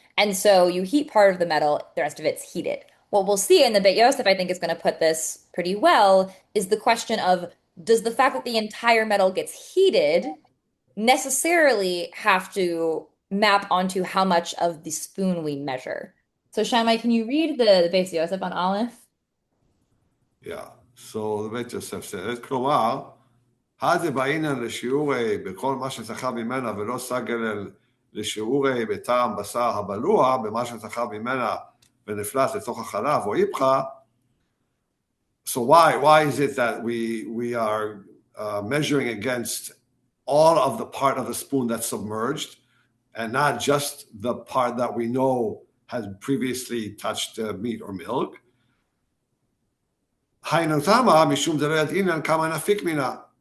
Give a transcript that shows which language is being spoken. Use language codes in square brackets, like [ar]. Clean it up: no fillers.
[en] And so you heat part of the metal, the rest of it's heated. What we'll see in the Beit Yosef, I think, is going to put this pretty well, is the question of, does the fact that the entire metal gets heated necessarily have to map onto how much of the spoon we measure? So Shammai, can you read the Beit Yosef on Aleph? Yeah. So the Beit Yosef says, [he] כלומר, הדבעינן לשיעורי בכל מה שצחב ממנה ולא סגל לשיעורי בטעם בשר הבלוע במה שצחב ממנה ונפלט לתוך החלב או איפכה. [en] So why is it that we are measuring against all of the part of the spoon that's submerged and not just the part that we know has previously touched meat or milk? [he] היינו תמה משום דלא ידעינן כמה נפיק מינה.